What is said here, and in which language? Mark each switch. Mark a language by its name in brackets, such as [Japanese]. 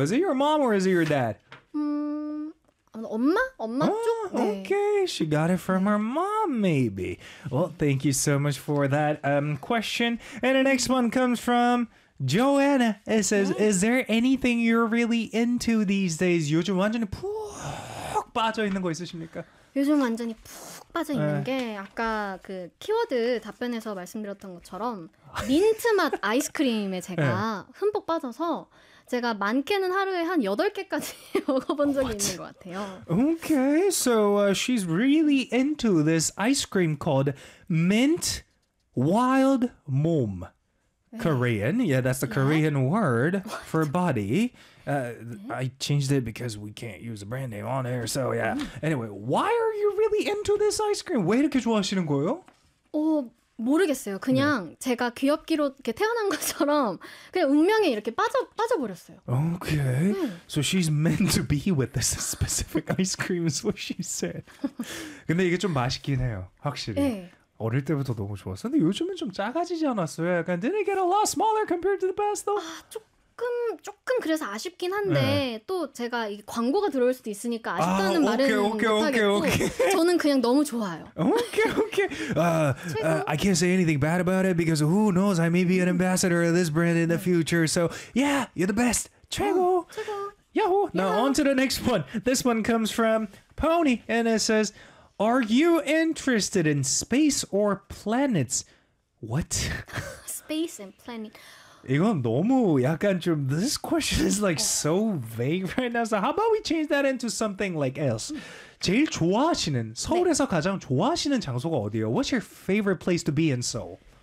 [English] Is it your mom or is it your dad? [Korean] 엄마 쪽. [English] 네. Okay, she got it from her mom, maybe. Well, thank you so much for that question. And the next one comes from Joanna. It says, is there anything you're really into these days? [Korean] 요즘 완전히 푹 빠져 있는 거 있으십니까? 요즘 완전히 푹 빠져 있는 게 아까 그 키워드 답변에서 말씀드렸던 것처럼 민트 맛 아이스크림에 제가 흠뻑 빠져서 제가 많게는 하루에 한 8개까지 먹어본 적이 있는 것 같아요. [English] Okay, so she's really into this ice cream called Mint Wild Mom. Korean, yeah, that's the Korean word for body. I changed it because we can't use a brand name on air, so yeah. Anyway, why are you really into this ice cream? [Korean] 왜 이렇게 좋아하시는 거예요? 모르겠어요. 그냥 네. 제가 귀엽기로 이렇게 태어난 것처럼 그냥 운명에 이렇게 빠져버렸어요. [English] Okay. 네. So she's meant to be with this specific ice cream, is what she said. [Korean] 근데 이게 좀 맛있긴 해요, 확실히. 네. 어릴 때부터 너무 좋았어. 근데 요즘은 좀 작아지지 않았어요? 약간 [English] Did it get a lot smaller compared to the past though? [Korean] 조금 그래서 아쉽긴 한데 네. 또 제가 이 광고가 들어올 수도 있으니까 아쉽다는 말은 못하겠고 저는 그냥 너무 좋아요. [English] Okay. I can't say anything bad about it because who knows I may be an ambassador of this brand in the future. So yeah, you're the best. [Korean] 최고. 최고. [English] 야호. Now on to the next one. This one comes from Pony and it says Are you interested in space or planets? What? Space and planet. [Korean] 이건 너무 약간 좀 [English] this question is like so vague right now. So how about we change that into something like else? [Korean] 제일 좋아하시는 서울에서 네. 가장 좋아하시는 장소가 어디예요? [English] What's your favorite place to be in Seoul?